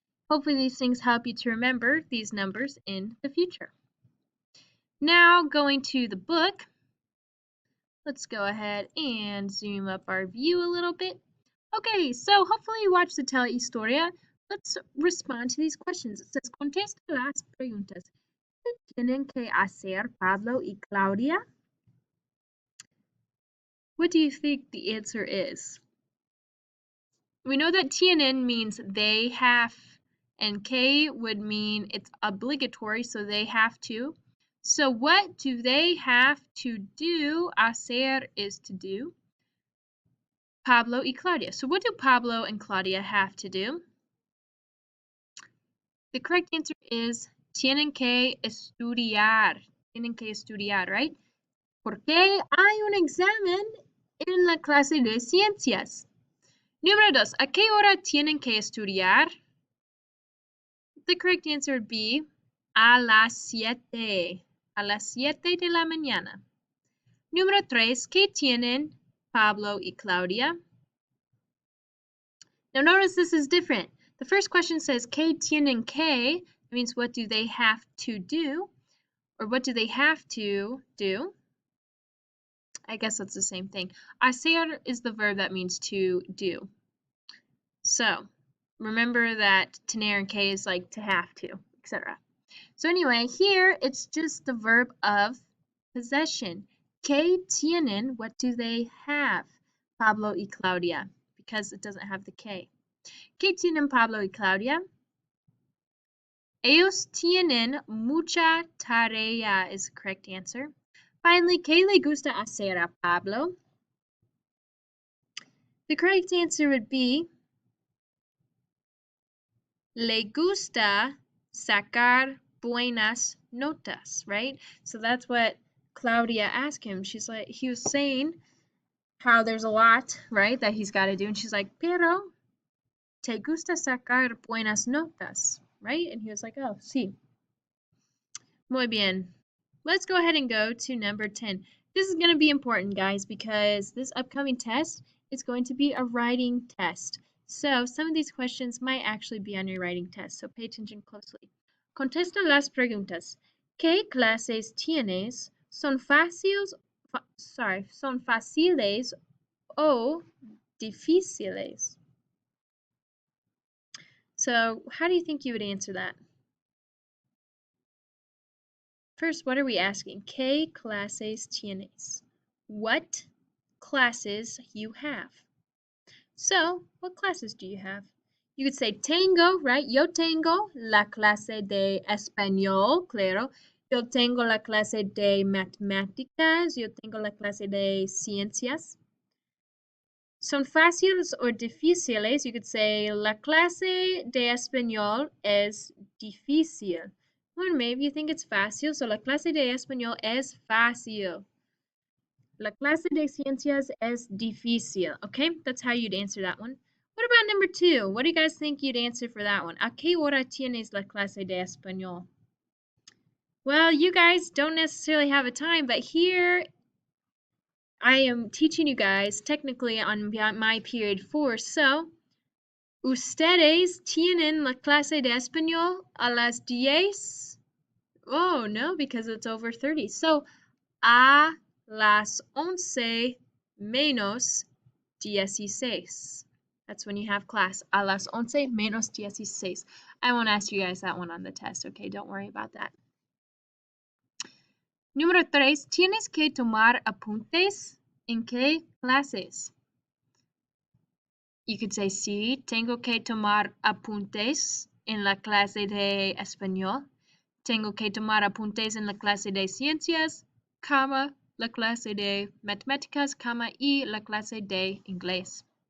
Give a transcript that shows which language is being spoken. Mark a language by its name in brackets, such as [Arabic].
[English] Hopefully these things help you to remember these numbers in the future. Now going to the book, let's go ahead and zoom up our view a little bit. Okay, so hopefully you watched the Telehistoria. Let's respond to these questions. It says, [Spanish] contesta las preguntas. ¿Qué tienen que hacer Pablo y Claudia? [English] What do you think the answer is? We know that tienen means they have, and que would mean it's obligatory, so they have to. So what do they have to do? Hacer is to do. Pablo y Claudia. So what do Pablo and Claudia have to do? The correct answer is [Spanish] tienen que estudiar. Tienen que estudiar, right? Porque hay un examen en la clase de ciencias. Número 2. ¿A qué hora tienen que estudiar? [English] The correct answer would be [Spanish] a las 7. A las 7 de la mañana. Número 3. ¿Qué tienen Pablo y Claudia? [English] Now notice this is different. The first question says [Spanish] ¿Qué tienen que? [English] It means what do they have to do? Or what do they have to do? I guess that's the same thing. Hacer is the verb that means to do. So remember that tener and que is like to have to, etc. So anyway, here it's just the verb of possession. [Spanish] ¿Qué tienen? [English] What do they have? Pablo y Claudia, because it doesn't have the K. [Spanish] ¿Qué tienen Pablo y Claudia? Ellos tienen mucha tarea [English] is the correct answer. [Spanish] Finally, ¿qué le gusta hacer a Pablo? [English] The correct answer would be [Spanish] le gusta sacar buenas notas, [English] right? So that's what Claudia asked him. She's like, he was saying how there's a lot, right, that he's got to do. And she's like, [Spanish] pero te gusta sacar buenas notas, [English] right? And he was like, oh, [Spanish] sí. Muy bien. [English] Let's go ahead and go to number 10. This is going to be important, guys, because this upcoming test is going to be a writing test. So some of these questions might actually be on your writing test, so pay attention closely. [Spanish] Contesta las preguntas. ¿Qué clases tienes? ¿Son fáciles, son fáciles o difíciles? [English] So how do you think you would answer that? First, what are we asking? [Spanish] ¿Qué clases tienes? [English] What classes you have. So, what classes do you have? You could say tengo, right? [Spanish] Yo tengo la clase de español, claro. Yo tengo la clase de matemáticas. Yo tengo la clase de ciencias. Son fáciles o difíciles. [English] You could say [Spanish] la clase de español es difícil. [English] Or maybe you think it's fácil, so [Spanish] la clase de español es fácil. La clase de ciencias es difícil. [English] Okay, that's how you'd answer that one. What about number 2? What do you guys think you'd answer for that one? [Spanish] ¿A qué hora tienes la clase de español? [English] Well, you guys don't necessarily have a time, but here I am teaching you guys technically on my period 4. [Spanish] So, ¿ustedes tienen la clase de español a las 10? [English] Oh, no, because it's over 30. So, [Spanish] a las 11 menos 16. [English] That's when you have class. [Spanish] A las 11 menos 16. [English] I won't ask you guys that one on the test, okay? Don't worry about that. [Spanish] Número 3. ¿Tienes que tomar apuntes? ¿En qué clases? [English] You could say, [Spanish] sí, tengo que tomar apuntes en la clase de español. Tengo que tomar apuntes en la clase de ciencias, cama, la clase de matemáticas, cama, y la clase de inglés.